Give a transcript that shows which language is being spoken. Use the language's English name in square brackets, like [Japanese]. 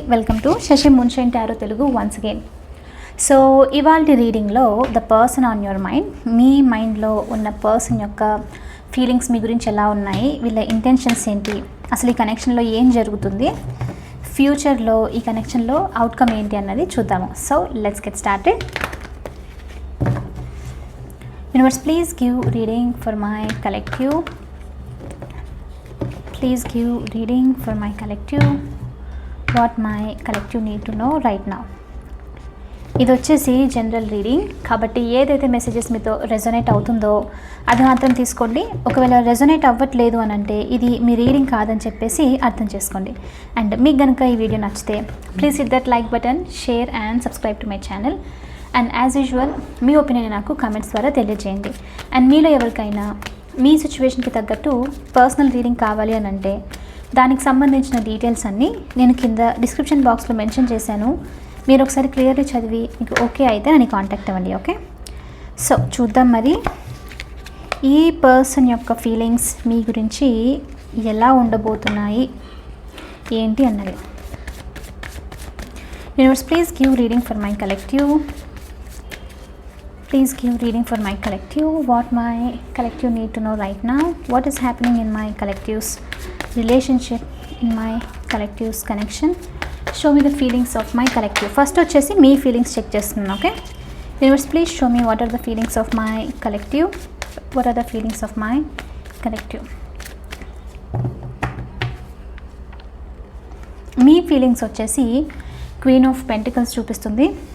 [English] Welcome to Shashi Moonshine Tarot Telugu once again. [Telugu] So ఇవాల్టి రీడింగ్లో [English] the person on your mind, [Telugu] మీ మైండ్లో ఉన్న person యొక్క ఫీలింగ్స్ మీ గురించి ఎలా ఉన్నాయి, వీళ్ళ ఇంటెన్షన్స్ ఏంటి, అసలు ఈ కనెక్షన్లో ఏం జరుగుతుంది, ఫ్యూచర్లో ఈ కనెక్షన్లో అవుట్కమ్ ఏంటి అన్నది చూద్దాము. [English] So let's get started. Universe, please give reading for my collective. Please give reading for my collective. What my collective need to know right now. [Telugu] ఇది వచ్చేసి జనరల్ రీడింగ్ కాబట్టి ఏదైతే మెసేజెస్ మీతో రెజొనేట్ అవుతుందో అది మాత్రం తీసుకోండి. ఒకవేళ రెజొనేట్ అవ్వట్లేదు అని అంటే ఇది మీ రీడింగ్ కాదని చెప్పేసి అర్థం చేసుకోండి. [English] and [Telugu] మీకు కనుక ఈ వీడియో నచ్చితే [English] Please hit that like button, share and subscribe to my channel. [Telugu] And as usual మీ opinion నాకు కామెంట్స్ ద్వారా తెలియజేయండి. అండ్ మీలో ఎవరికైనా మీ సిచ్యువేషన్కి తగ్గట్టు పర్సనల్ రీడింగ్ కావాలి అని అంటే దానికి సంబంధించిన డీటెయిల్స్ అన్నీ నేను కింద డిస్క్రిప్షన్ బాక్స్లో మెన్షన్ చేశాను. మీరు ఒకసారి క్లియర్లీ చదివి మీకు ఓకే అయితే నన్ను కాంటాక్ట్ అవ్వండి. ఓకే, సో చూద్దాం మరి ఈ పర్సన్ యొక్క ఫీలింగ్స్ మీ గురించి ఎలా ఉండబోతున్నాయి ఏంటి అన్నది. [English] Universe, please give reading for my collective. Please give reading for my collective. What my collective need to know right now. What is happening in my collective's relationship, in my collective's connection. Show me the feelings of my collective. First [Telugu] వచ్చేసి మీ feelings check చేస్తున్నాను. [English] Okay, universe, please show me what are the feelings of my collective. What are the feelings of my collective. [Telugu] మీ feelings వచ్చేసి queen of pentacles చూపిస్తుంది.